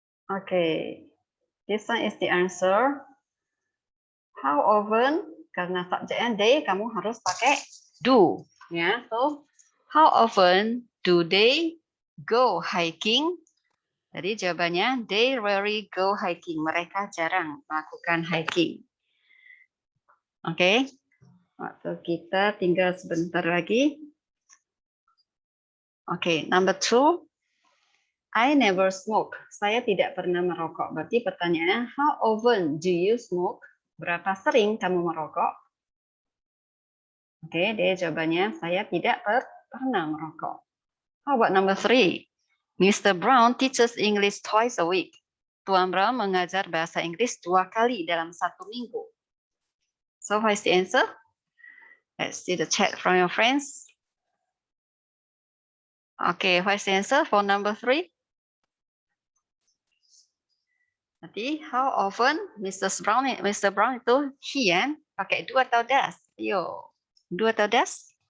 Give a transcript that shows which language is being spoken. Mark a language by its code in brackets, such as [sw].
[en] Okay, this one is the answer. How often? [id] Karena subjeknya they, kamu harus pakai do. [en] Ya, so how often do they go hiking? [id] Jadi jawabannya [en] they rarely go hiking. [id] Mereka jarang melakukan hiking. Oke, waktu kita tinggal sebentar lagi. [en] Oke, number 2. I never smoke. [id] Saya tidak pernah merokok. Berarti pertanyaannya, [en] how often do you smoke? [id] Berapa sering kamu merokok? Oke, dia jawabannya, saya tidak pernah merokok. [en] How about number 3? Mr. Brown teaches English twice a week. [id] Tuan Brown mengajar bahasa Inggris 2 kali dalam 1 minggu. [en] So what is the answer? Let's see the chat from your friends. Okay, what is the answer for number 3? [id] Nanti, how often Mr. Brown itu he kan? Pakai do atau does? Ayo, do atau does?